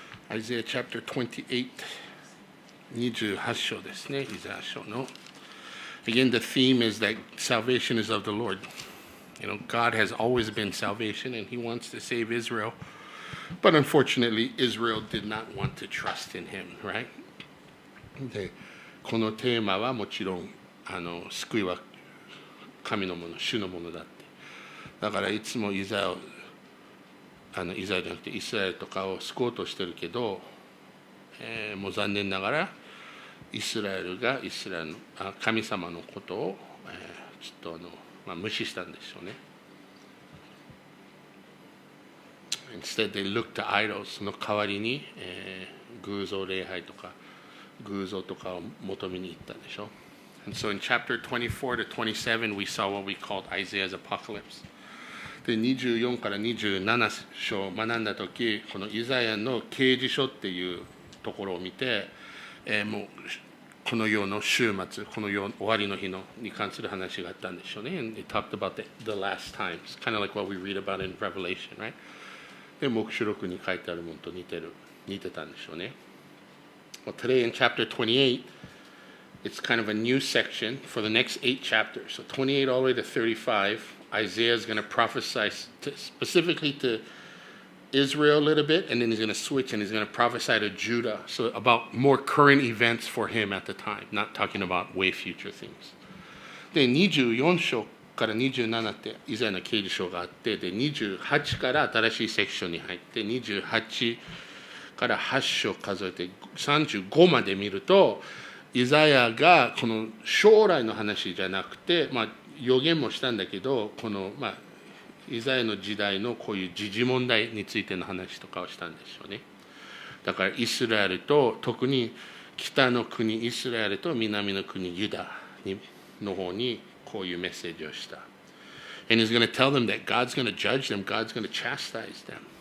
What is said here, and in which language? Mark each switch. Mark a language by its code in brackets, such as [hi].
[en] Isaiah chapter 28, [ja] 28章ですね、イザヤ書の。 [en] Again, the theme is that salvation is of the Lord. You know, God has always been salvation, and He wants to save Israel. But unfortunately, Israel did not want to trust in Him, right? [ja] で、このテーマはもちろん、救いは神のもの、主のものだって。だからいつもイザヤじゃなくてイスラエルとかを救おうとしてるけど、もう残念ながらイスラエルが神様のことを、ちょっと無視したんでしょうね。 [en] Instead, they looked to idols. [ja] その代わりに、偶像礼拝とか偶像とかを求めに行ったんでしょう。 [en] And so in chapter 24 to 27, we saw what we called Isaiah's apocalypse. [ja] で24から27章を学んだとき、このイザヤの啓示書っていうところを見て、もうこの世の終末、この世終わりの日のに関する話があったんでしょうね。 [en] And they talked about the last times, kind of like what we read about in Revelation, right? [ja] で、黙示録に書いてあるものと似てたんでしょうね。 [en] Well, today in chapter 28, it's kind of a new section for the next 8 chapters. So 28 all the way to 35.Isaiah is going to prophesy specifically to Israel a little bit, and then he's going to switch and he's going to prophesy to Judah. So about more current events for him at the time, not talking about way future things. [ja] で、24章から27ってイザヤの啓示書があって、で、28から新しいセクションに入って、28から8章数えて35まで見ると、イザヤがこの将来の話じゃなくて、予言もしたんだけど、この、イザヤの時代のこういう時事問題についての話とかをしたんでしょうね。だからイスラエルと、特に北の国イスラエルと南の国ユダの方にこういうメッセージをした。 [en] And he's going to tell them that God's going to judge them, God's going to chastise them.